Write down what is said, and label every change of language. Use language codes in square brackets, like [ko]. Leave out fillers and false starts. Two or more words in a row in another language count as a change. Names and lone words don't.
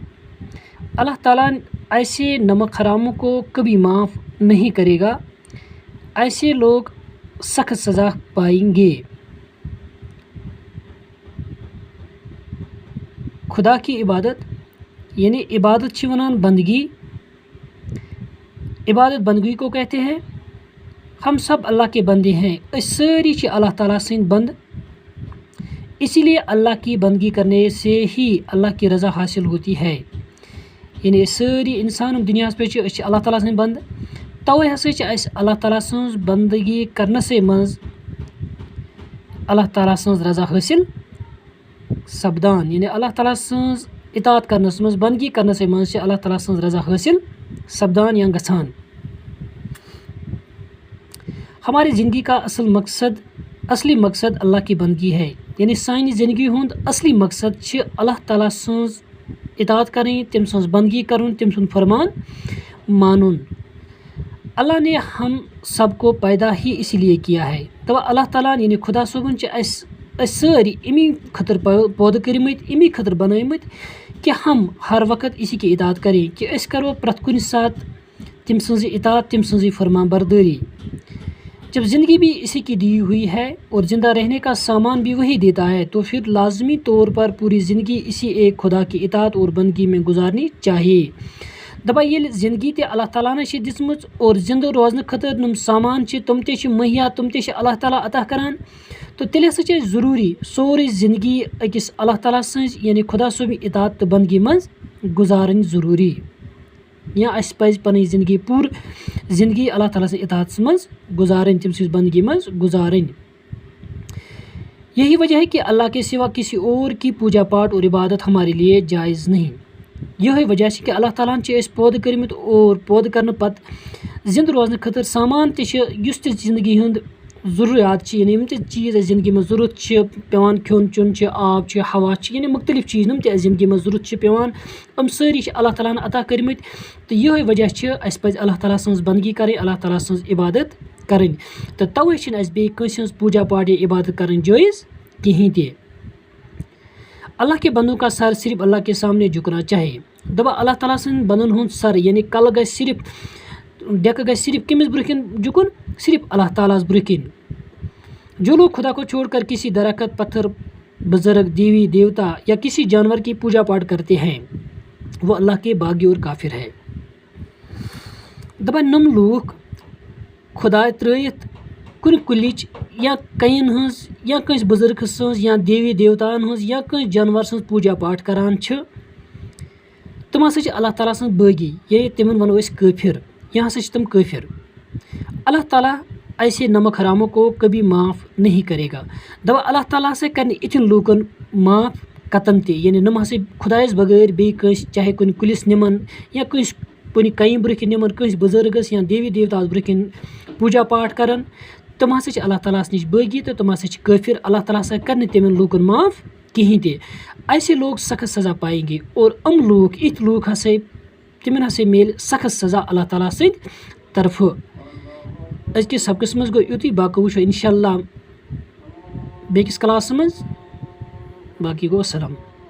[ur] اللہ تعالیٰ ایسے نمک حراموں کو کبھی معاف نہیں کرے گا. ایسے لوگ سخت سزا پائیں گے. خدا کی عبادت یعنی [ks] عبادت چھِ وَنان بندگی. [ur] عبادت بندگی کو کہتے ہیں. ہم سب اللہ کے بندے ہیں، [ks] أسۍ سٲری چھِ اللہ تعالیٰ سٕنٛدۍ بنٛد. [ur] اسی لیے اللہ کی بندگی کرنے سے ہی اللہ کی رضا حاصل ہوتی ہے. [ks] یعنی أسۍ سٲری اِنسان دُنیاہَس پٮ۪ٹھ چھِ، أسۍ چھِ اللہ تعالیٰ سٕنٛدۍ بنٛد. تَوَے ہسا چھِ اَسہِ اللہ تعالیٰ سٕنٛز بندگی کرنَسٕے منٛز اللہ تعالیٰ سٕنٛز رضا حٲصِل سپدان. یعنی اللہ تعالیٰ سٕنٛز اطاعت کرنَس منٛز، بندگی کرنَسٕے منٛز چھِ اللہ تعالیٰ سٕنٛز رضا حٲصِل سپدان یا گژھان. [ur] ہماری زندگی کا اصلی مقصد اللہ کی بندگی ہے. [ks] یعنی سانہِ زندگی ہُنٛد اصلی مقصد چھِ اللہ تعالیٰ سٕنٛز اطاعت کَرٕنۍ، تٔمۍ سٕنٛز بندگی کَرُن، تٔمۍ سُنٛد فرمان مانُن. [ur] اللہ نے ہم سب کو پیدا ہی اسی لیے کیا ہے. [ks] دَپان اللہ تعالیٰ یعنی خدا صٲبُن چھِ أسۍ سٲری امی خٲطرٕ پٲدٕ کٔرمٕتۍ، امی خٲطرٕ بنٲومٕتۍ [ur] کہ ہم ہر وقت اسی کی اطاعت کریں، [ks] کہ أسۍ کرو پرٛٮ۪تھ کُنہِ ساتہٕ تٔمۍ سٕنٛزٕے اطاعت، تٔمۍ سٕنٛزٕے فرمان بردٲری. [ur] جب زندگی بھی اسی کی دی ہوئی ہے اور زندہ رہنے کا سامان بھی وہی دیتا ہے تو پھر لازمی طور پر پوری زندگی اسی ایک خدا کی اطاعت اور بندگی میں گزارنی چاہیے. [ks] دَپان ییٚلہِ زندگی تہِ اللہ تعالیٰ ہن چھِ دِژمٕژ اور زندٕ روزنہٕ خٲطرٕ یِم سامان چھِ تِم تہِ چھِ مہیا، تِم تہِ چھِ اللہ تعالیٰ عطا کران. تو تیٚلہِ ہسا چھِ اَسہِ ضروٗری سورُے زندگی أکِس اللہ تعالیٰ سٕنٛز یعنی خدا صٲبٕنۍ اطاعت تہٕ بندگی منٛز گزارٕنۍ ضروٗری. یا اَسہِ پَزِ پنٕنۍ زندگی پوٗرٕ زندگی اللہ تعالیٰ سٕنٛز اطاعتَس منٛز گزارٕنۍ، تٔمۍ سٕنٛز بندگی منٛز گزارٕنۍ. [ur] یہی وجہ ہے کہ اللہ کے سوا کسی اور کی پوجا پاٹ اور عبادت ہمارے لیے جائز نہیں. [ks] یہے وجہ چھِ کہ اللہ تعالیٰ ہن چھِ أسۍ پٲدٕ کٔرمٕتۍ اور پٲدٕ کرنہٕ پتہٕ زندٕ روزنہٕ خٲطرٕ سامان تہِ چھِ، یُس تہِ زندگی ہُنٛد ضروٗریات چھِ، یعنی یِم تہِ چیٖز اَسہِ زندگی منٛز ضوٚرَتھ چھِ پیٚوان، کھیوٚن چیوٚن چھِ، آب چھِ، ہوا چھِ، یعنی مختلف چیٖز یِم تہِ اَسہِ زندگی منٛز ضوٚرَتھ چھِ پیٚوان، یِم سٲری چھِ اللہ تعالیٰ ہن عطا کٔرمٕتۍ. تہٕ یِہے وجہ چھِ اَسہِ پَزِ اللہ تعالیٰ سٕنٛز بندگی کَرٕنۍ، اللہ تعالیٰ سٕنٛز عبادت کَرٕنۍ. تہٕ تَوَے چھِنہٕ اَسہِ بیٚیہِ کٲنٛسہِ ہٕنٛز پوجا پاٹ یا عبادت کَرٕنۍ جٲیز کِہیٖنۍ تہِ. [ur] اللہ کے بندوں کا سر صرف اللہ کے سامنے جھکنا چاہیے. [ks] دَپان اللہ تعالیٰ سٕنٛدۍ بندن ہُنٛد سر یعنی کلہٕ گژھِ صرف، ڈیٚکہٕ گژھِ صرف کٔمِس برونٛہہ کِنۍ جھُکُن؟ صرف اللہ تعالیٰ ہس برونٛہہ کِنۍ. [ur] جو لوگ خدا کو چھوڑ کر کسی درخت، پتھر، بزرگ، دیوی دیوتا یا کسی جانور کی پوجا پاٹ کرتے ہیں وہ اللہ کے باغی اور کافر ہے. [ks] دَپان نم لوٗکھ خۄداے ترٛٲیِتھ کُنہِ کُلِچ یا کَنٮ۪ن ہٕنٛز یا کٲنٛسہِ بُزرگہٕ سٕنٛز یا دیوی دیوتاہن ہٕنٛز یا کٲنٛسہِ جانور سٕنٛز پوجا پاٹ کران چھِ تِم ہسا چھِ اللہ تعالیٰ سٕنٛز بٲغی، یعنی تِمن وَنو أسۍ کٲفِر، یا ہسا چھِ تِم کٲفِر. [ur] اللہ تعالیٰ ایسے نمک حراموں کو کبھی معاف نہیں کرے گا. [ks] دَپان اللہ تعالیٰ ہسا کرِ نہٕ یِتھٮ۪ن لوٗکن معاف قطن تہِ. یعنی نم ہسا خۄدایَس بغٲر بیٚیہِ کٲنٛسہِ چاہے کُنہِ کُلِس نِمن یا کٲنٛسہِ کُنہِ کامہِ برونٛہہ کِنۍ نِمَن کٲنٛسہِ بُزرگَس یا دیوی دیوتاہَس برونٛہہ کِنۍ پوٗجا پاٹھ کَران تِم ہَسا چھِ اللہ تعالیٰ ہَس نِش بٲغی تہٕ تِم ہَسا چھِ کٲفِر اللہ تعالیٰ ہَسا کَرِ نہٕ تِمَن لوٗکَن معاف کِہیٖنۍ تہِ [ur] ایسے لوگ سخت سزا پائیں گے [ks] اور لوٗکھ یِتھۍ لوٗکھ ہَسا تِمَن ہَسا میلہِ سخت سزا اللہ تعالیٰ سٕنٛدِ طرفہٕ. أزکِس سبقَس منٛز گوٚو یُتُے باقٕے وٕچھو اِنشاء اللہ بیٚکِس کلاسَس منٛز باقٕے گوٚو اَسَلام.